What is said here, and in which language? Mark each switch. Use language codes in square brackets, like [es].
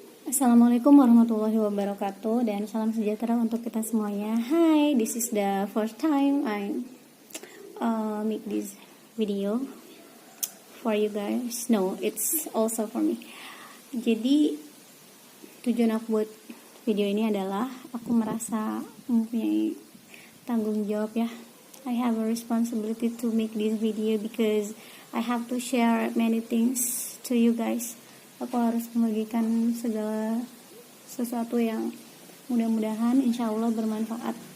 [id] Assalamualaikum warahmatullahi wabarakatuh dan salam sejahtera untuk kita semuanya. [en] Hi, this is the first time I make this video for you guys. No, it's also for me. [id] Jadi tujuan aku buat video ini adalah aku merasa mempunyai tanggung jawab ya. [en] I have a responsibility to make this video because I have to share many things to you guys. [id] Aku harus membagikan segala sesuatu yang mudah-mudahan insya Allah bermanfaat.